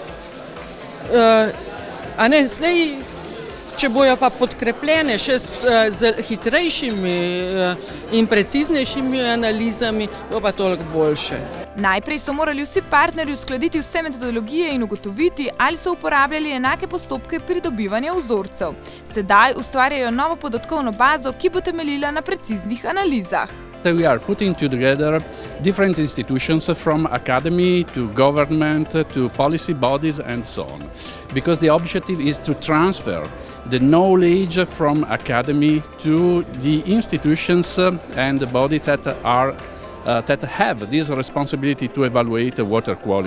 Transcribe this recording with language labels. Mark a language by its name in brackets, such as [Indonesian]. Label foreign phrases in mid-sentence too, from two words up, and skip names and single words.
[Slovenian] Če bojo pa podkrepljene še z hitrejšimi in preciznejšimi analizami, bo pa toliko boljše. Najprej so morali vsi partnerji uskladiti vse metodologije in ugotoviti, ali so uporabljali enake postopke pridobivanja vzorcev. Sedaj ustvarjajo novo podatkovno bazo, ki bo temeljila na preciznih analizah. [English] We are putting together different institutions from academy to government to policy bodies and so on. Because the objective is to transfer the knowledge from academy to the institutions and the bodies that have this responsibility to evaluate water quality.